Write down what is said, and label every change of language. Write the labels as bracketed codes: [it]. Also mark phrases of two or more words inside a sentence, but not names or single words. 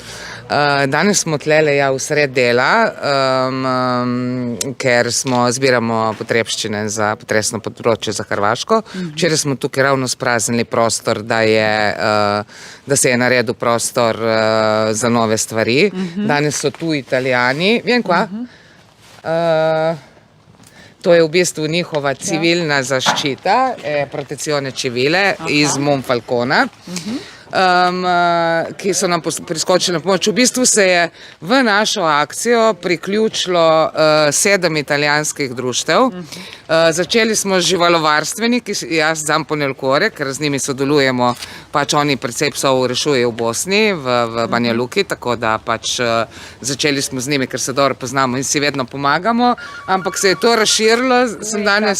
[sl] Danes smo tlele v sred dela, ker zbiramo potrebščine za potresno področje za Hrvaško. Včeraj smo tukaj ravno spraznili prostor, da se je naredil prostor za nove stvari. Danes so tu Italijani. Vem kva? To je v bistvu njihova civilna zaščita, [it] protezione civile [sl] iz Monfalcona, ki so nam priskočili na pomoč. V bistvu se je v našo akcijo priključilo 7 italijanskih društev. Začeli smo z živalovarstveniki, jaz Zampone il Cuore, ker z njimi sodelujemo, pač oni precej psov rešujejo v Bosni, v Banja Luki, tako da pač začeli smo z njimi, ker se dobro poznamo in si vedno pomagamo, ampak se je to razširilo, sem danes...